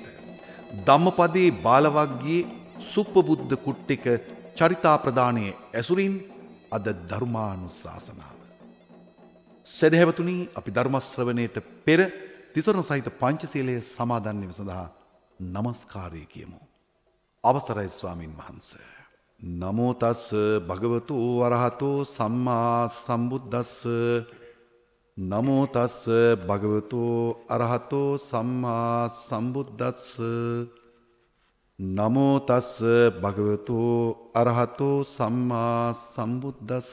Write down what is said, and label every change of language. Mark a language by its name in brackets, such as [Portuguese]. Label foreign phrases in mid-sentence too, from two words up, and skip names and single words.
[Sinhala] ධම්මපදයේ බාලවග්ගයේ සුප්පබුද්ධ කුට්ටික චරිතා ප්‍රදානයේ ඇසුරින් අද ධර්මානුශාසනාව. සදහැවතුනි, අපි ධර්ම ශ්‍රවණයට පෙර තිසරණ සහිත පංචශීලය සමාදන් වීම සඳහා নমස්කාරය කියමු. අවසරයි ස්වාමින් වහන්සේ. [Pali] නමෝ තස් භගවතු වරහතෝ සම්මා සම්බුද්දස්ස. නමෝ තස් භගවතු අරහතෝ සම්මා සම්බුද්දස්ස. නමෝ තස් භගවතු අරහතෝ සම්මා සම්බුද්දස්ස.